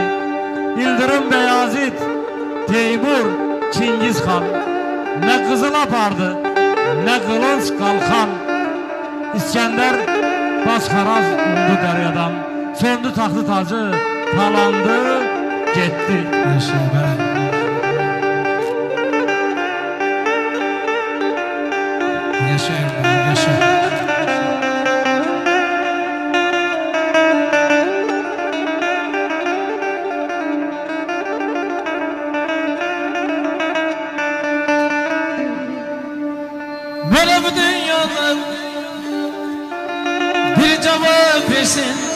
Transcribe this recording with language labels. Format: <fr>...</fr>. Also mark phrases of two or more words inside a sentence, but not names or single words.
<az>İldırım Beyazid, Teymur, Çingiz xan nə qızıl apardı, nə qılınc qalxan. İskəndər Basxaraz umdu dəryadan, söndü taxtı tacı talandı getdi.</az> <tr>Yaşayın ben. Yaşayın ben, yaşayın. Böyle bu dünyada bir cevap versin.</tr>